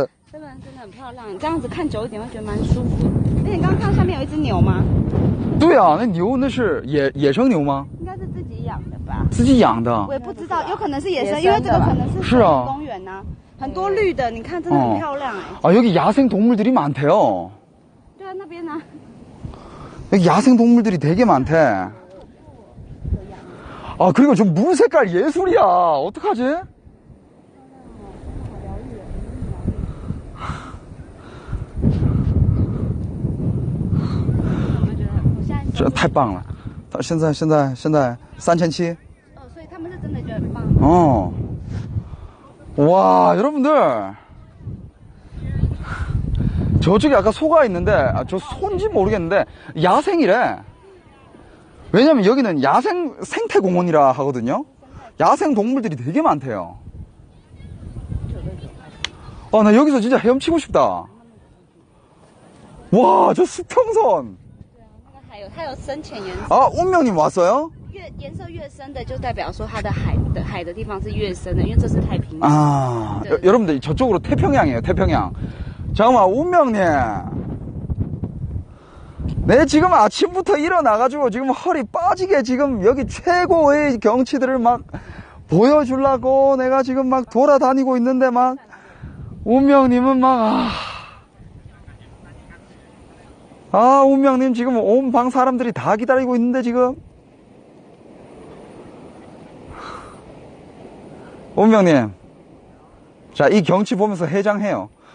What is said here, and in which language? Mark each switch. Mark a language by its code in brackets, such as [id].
[zh] 真的很漂亮，这样子看久一点会觉得蛮舒服。而且你刚刚看到下面有一只牛吗？对啊，那牛那是野生牛吗？应该是自己养的吧？自己养的。我也不知道，有可能是野生，因为这个可能是公园呐，很多绿的，你看真的很漂亮哎。 [ko] 아, 여기 야생 동물들이 많대요. [zh] 对啊，那边呢？ [ko] 여기 야생 동물들이 되게 많대. 아, 그리고 저 물 색깔 예술이야. 어떡하지? [zh] 저 太棒了。 现在3700。所以他们是真的觉得很棒。 [ko] 어. 와, 여러분들. 저쪽에 아까 소가 있는데, 아, 저 소인지 모르겠는데, 야생이래. 왜냐면 여기는 야생 생태공원이라 하거든요. 야생 동물들이 되게 많대요. 아, 나 여기서 진짜 헤엄치고 싶다. 와, 저 수평선. [zh] 它有深浅颜色， [ko] 아, 운명님 왔어요? [zh] 颜色越深的就代表说它的海的地方是越深的，因为这是太平洋。 [ko] 아, 여러분들 저쪽으로 태평양이에요, 태평양. 잠깐만, 운명님. 내 지금 아침부터 일어나가지고 지금 허리 빠지게 지금 여기 최고의 경치들을 막 보여주려고 내가 지금 막 돌아다니고 있는데 막 운명님은 막 운명님 지금 온 방 사람들이 다 기다리고 있는데 지금 운명님 자, 이 경치 보면서 해장해요.